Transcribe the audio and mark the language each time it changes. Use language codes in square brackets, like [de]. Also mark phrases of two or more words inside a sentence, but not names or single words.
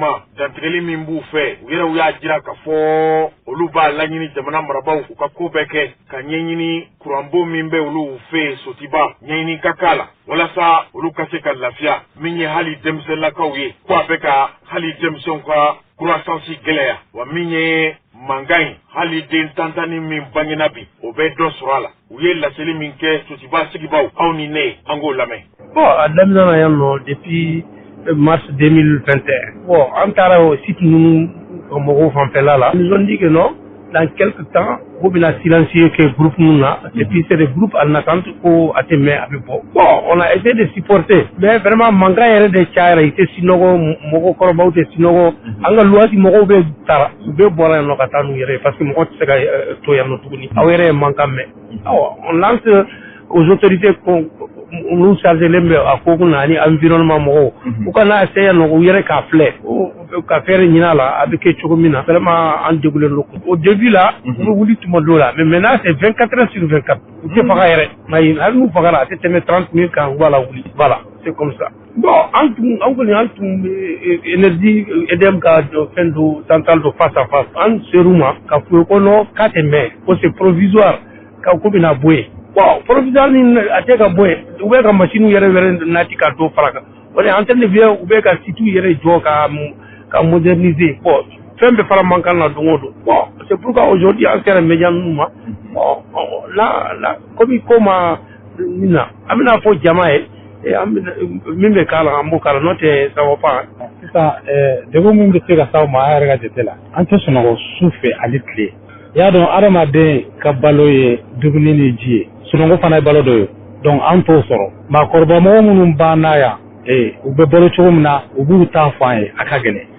[bm] ma dantigɛli min b'u fɛ u yɛrɛw y'a jira ka fɔ olu b'a laɲini jamana marabaw u ka ko bɛɛ kɛ ka ɲɛɲini kuranbon min bɛ olu fɛ Sotiba ɲɛɲini ka k'a la walasa olu ka se ka lafiya min ye hali denmisɛnninlakaw ye ko a bɛ ka hali denmisɛnw ka croissance gɛlɛya wa min ye mankan in hali den tantani min bangena bi o bɛ dɔ sɔrɔ a la u ye laseli min kɛ Sotiba sigibaw aw ni ne an k'o lamɛn. Bon a daminɛ na yan nɔ [fr] depuis mars 2021 [bm] bon an taara o site ninnu mɔgɔw fanfɛla la [fr] ils ont dit que non dans quelque temps vous [bm] bɛna silencier [fr] que groupe [bm] ninnu na [fr] et puis c'est des groupes en attente [bm] ko a tɛ mɛn a bɛ bɔ bon [fr] on a essayé de supporter mais vraiment [bm] mankan yɛrɛ de cayara i tɛ sinɔgɔ mɔgɔkɔrɔbaw tɛ sinɔgɔ an ka luwasi mɔgɔw bɛ taara u bɛɛ bɔra yan nɔ ka taa n'u yɛrɛ ye parce que mɔgɔ tɛ se ka to yan nɔ tuguni aw yɛrɛ ye mankan mɛn [fr] on lance aux autorités [bm] nous chargelen bɛ a ko kunna ani environnement mɔgɔw u kana essayer nɔ u yɛrɛ k'a filɛ ka fɛɛrɛ ɲini a la a bɛ kɛ cogo min na vraiment an degulen don au début la u bɛ wuli tuma dɔw la [fr] mais maintenant c'est 24 heures sur 24 [bm] u tɛ faga yɛrɛ mais hali n'u fagara a tɛ tɛmɛ 30 minutes kan u b'a la wuli [fr] voilà c'est comme ça [bm] bon an kɔni an tun bɛ énergie EDM ka fɛn do centrale do [fr] face à face [bm] an ser'u ma ka fɔ ko non k'a tɛ mɛn ko [fr] c'est provisoire [bm] ka ko bɛna bɔ yen bon provisoire ni a tɛ ka bɔ yen u bɛ ka machine yɛrɛ nati ka to fara kan o de antenne vient u bɛ ka site yɛrɛ jɔ ka moderniser bon fɛn bɛ fara man kan na don o don bon [fr] c'est pourquoi aujourd'hui [bm] an sera média ninnu ma bon [fr] là comme [bm] ko ma nin na an bɛna fɔ jama ye min bɛ k'a la an b'o k'a la n'o tɛ [fr] ça va pas [bm] sisan degun min bɛ se ka s'aw ma an yɛrɛ ka jate la an tɛ sunɔgɔ su fɛ ani tile i y'a dɔn adamaden ka balo ye dumuni ni ji ye sunɔgɔ fana ye balo dɔ ye donc an t'o sɔrɔ maakɔrɔba mɔgɔ minnu b'an na yan u bɛ balo cogo min na u b'u ta fɔ an ye a ka gɛlɛn